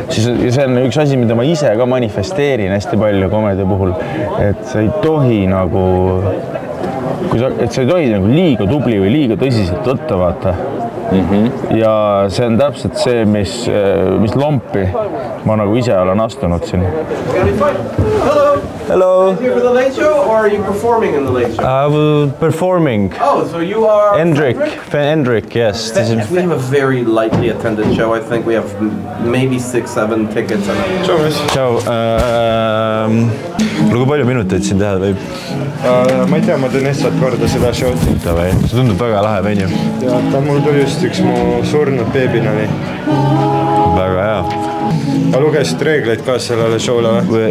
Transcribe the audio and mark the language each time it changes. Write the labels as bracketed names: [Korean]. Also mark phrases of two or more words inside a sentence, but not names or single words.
[Estonian] See on üks asi, mida ma ise ka manifesteerin hästi palju komedia puhul, et sa ei tohi nagu... Et sa ei tohi nagu liiga tubli või liiga tõsiselt võtta, vaata. Ja see on täpselt see, mis lompi ma nagu ise olen astunud siin. [English] Hello. Here for the late show, or are you performing in the late show? Performing. Oh, so you are... Hendrik, yes. We have a very lightly attended show. I think we have maybe 6-7 tickets. Ciao. [Estonian] Kui palju minuteid siin teha võib? Ma ei tea, ma teen lihtsalt korda seda showt. See tundub väga lahe venju. Ja ta mul tuli just üks mu surnud beebina oli. Väga hea. Aga lugesid reegleid ka sellele showle või?